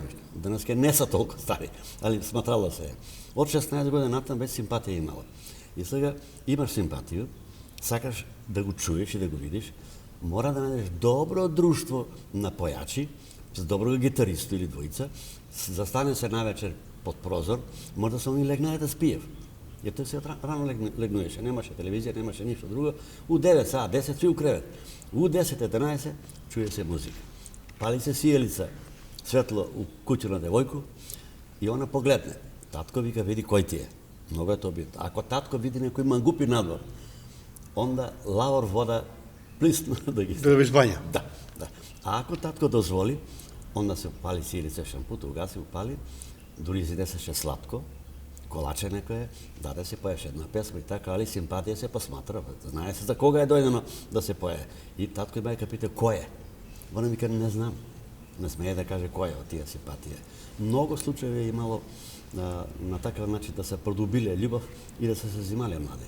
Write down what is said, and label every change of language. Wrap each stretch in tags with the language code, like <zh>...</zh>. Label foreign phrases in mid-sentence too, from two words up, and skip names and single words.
<mk>Денеска не са толку стари, али сматрало се е. Од 16 години натам веќе симпатија имала. И сега имаш симпатију, сакаш да го чуеш и да го видиш, мора да најдеш добро друштво на појачи, с добро гитаристо или двојца, застане се навечер под прозор, може да се они легнале да спиев.</mk> <sr>Jer to se rano legnuješ, nemaš televizije, nemaš ništa drugo. U 9 sat, 10 svi u krevet. U 10-11 čuje se muzika. Pali se sijelica, svetlo u kuću na devojku i ona pogledne. Tatko vika, vidi koji ti je. Mnogo je to bitno. Ako tatko vidi neko ima gupi nadvor, onda lavor voda plisno da gi... Da izbanja. Da. A ako tatko dozvoli, onda se upali sijelica šamput, ugasi, upali, duri iznese slatko, kolače</sr> <mk>некое, даде се поеш една песма и така, али симпатија се посматра. Знае се за кога е дојдено да се пое. И татко и мајка пита кој е. Она вика не знам. Не смее да каже кој е од тие симпатија. Многу случаи е имало на такав начин да се продубиле љубов и да се зимале млади.</mk>